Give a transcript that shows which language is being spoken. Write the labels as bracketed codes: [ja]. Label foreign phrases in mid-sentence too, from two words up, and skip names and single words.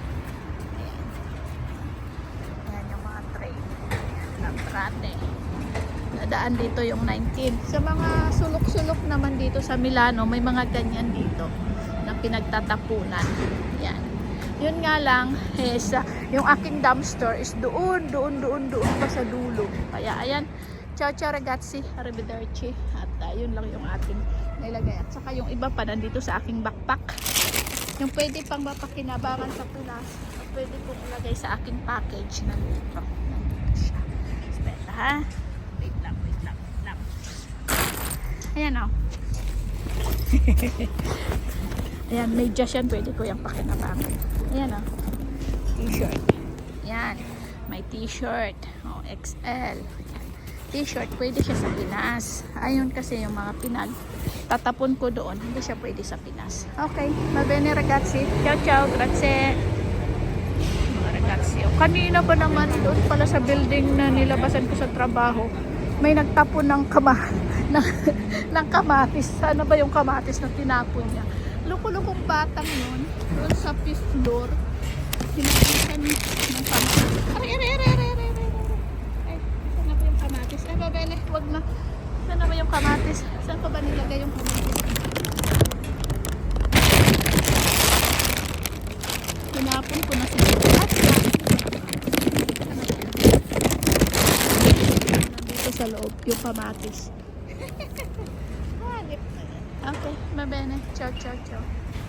[tl] Nadaan dito yung 19. Sa mga sulok-sulok naman dito sa Milano, may mga ganyan dito na pinagtatapunan. Yan. Yun nga lang, yung aking dumpster is doon pa sa dulo. Kaya ayan, [it] ciao ragazzi, arrivederci. [tl] At yun lang yung ating nilagay. At saka yung iba pa nandito sa aking backpack. Yung pwede pang mapakinabangan sa Pinas, pwede pong ilagay sa aking package. Nandito siya. Espera ha. Wait lang. Ayan o. Ayan, medyas yan. Pwede ko yung pakinabangan. Ayan o. T-shirt. Ayan. May t-shirt. O, XL. Ayan. T-shirt. Pwede siya sa Pinas. Ayun kasi yung mga tatapon ko doon. Hindi siya pwede sa Pinas. [it] Okay. Va bene ragazzi. Ciao. Grazie. [tl] Kanina ba naman doon pala sa building na nilabasan ko sa trabaho, may nagtapon ng kamatis. Sana ba yung kamatis na tinapon niya? Lukulukong batang yun, doon sa 5th floor. Hinapisan ng kamatis. Ay, sana ba yung kamatis? Ay, babele, wag na. Sana ba yung kamatis? Saan ko ba nilagay yung kamatis? Tinapon ko na siya. Sa loob yung kamatis. [it] Okay, va bene. Ciao.